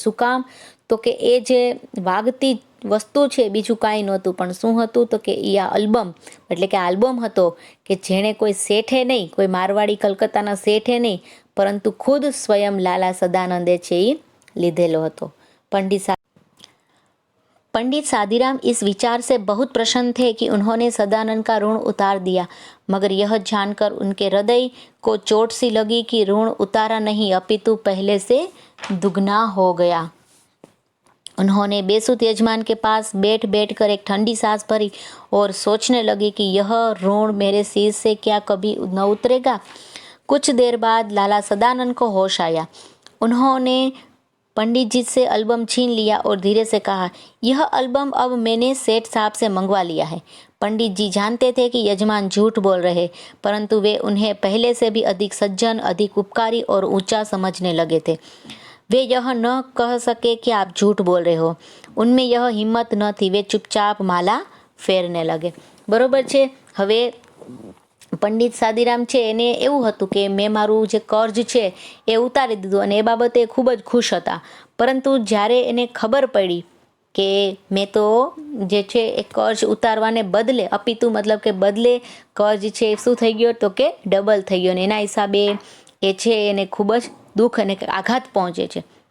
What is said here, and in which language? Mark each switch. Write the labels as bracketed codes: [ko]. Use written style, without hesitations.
[gu] શું કામ તો કે એ જે વાગતી વસ્તુ છે બીજું કાંઈ નહોતું પણ શું હતું તો કે એ આ આલ્બમ એટલે કે આલ્બમ હતો કે જેણે કોઈ શેઠે નહીં, કોઈ મારવાડી કલકત્તાના શેઠે નહીં परंतु खुद स्वयं लाला सदानंदे छे लीधेलो हतो। [hi] पंडित शादीराम इस विचार से बहुत प्रसन्न थे कि उन्होंने सदानंद का ऋण उतार दिया, मगर यह जानकर उनके हृदय को चोट सी लगी कि ऋण उतारा नहीं अपितु पहले से दुगना हो गया। उन्होंने बेसुध यजमान के पास बैठ कर एक ठंडी सांस भरी और सोचने लगी कि यह ऋण मेरे सिर से क्या कभी न उतरेगा। कुछ देर बाद लाला सदानंद को होश आया। उन्होंने पंडित जी से एल्बम छीन लिया और धीरे से कहा, यह एल्बम अब मैंने सेठ साहब से मंगवा लिया है। पंडित जी जानते थे कि यजमान झूठ बोल रहे, परंतु वे उन्हें पहले से भी अधिक सज्जन, अधिक उपकारी और ऊंचा समझने लगे थे। वे यह न कह सके कि आप झूठ बोल रहे हो। उनमें यह हिम्मत न थी। वे चुपचाप माला फेरने लगे। [gu] बरोबर छे। हवे पंडित शादीराम છે એને એવું હતું કે મેં મારું જે કર્જ છે એ ઉતારી દીધું અને એ બાબતે ખૂબ જ ખુશ હતા, પરંતુ જ્યારે એને ખબર પડી કે મેં તો જે છે એ કર્જ ઉતારવાને બદલે અપિતુ મતલબ કે બદલે કર્જ છે શું થઈ ગયો તો કે ડબલ થઈ ગયો અને એના હિસાબે એ છે એને ખૂબ જ દુઃખ અને આઘાત પહોંચે છે